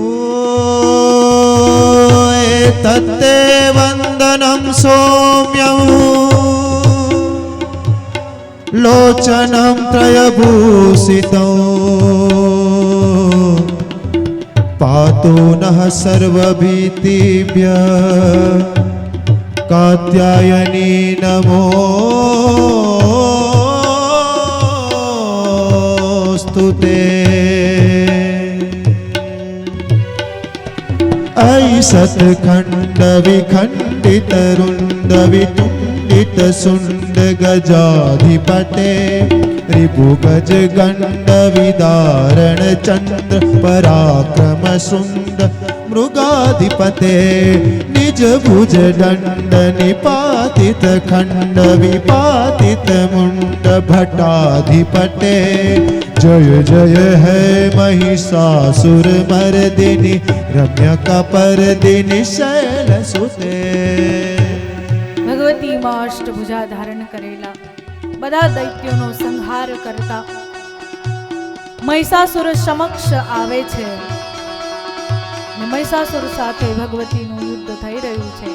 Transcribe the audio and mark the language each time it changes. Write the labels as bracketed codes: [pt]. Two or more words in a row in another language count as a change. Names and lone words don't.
[sa] તત્તે વંદનમ સૌમ્યમ લોચનમ ત્રયભૂષિતો પાતો નઃ સર્વભીતિભ્ય કાત્યાયની નમોસ્તુતે. ऐसत्खण्ड विखण्डित रुण्ड वितुण्डित सुण्ड गजाधिपते रिपुगज गण्ड विदारण चन्द्र पराक्रम सुण्ड मृगाधिपते निज भुज दण्ड निपातित खण्ड विपातित मुण्ड भट्टाधिपते जय जय है महिषासुर मर्दिनी रम्य कपर्दिनी शैलसुते. [gu] ભગવતીમાં અષ્ટભુજા ધારણ કરેલા, બધા દૈત્યોનો સંહાર કરતા મહિષાસુર સમક્ષ આવે છે. મહિષાસુર સાથે ભગવતીનું યુદ્ધ થઈ રહ્યું છે.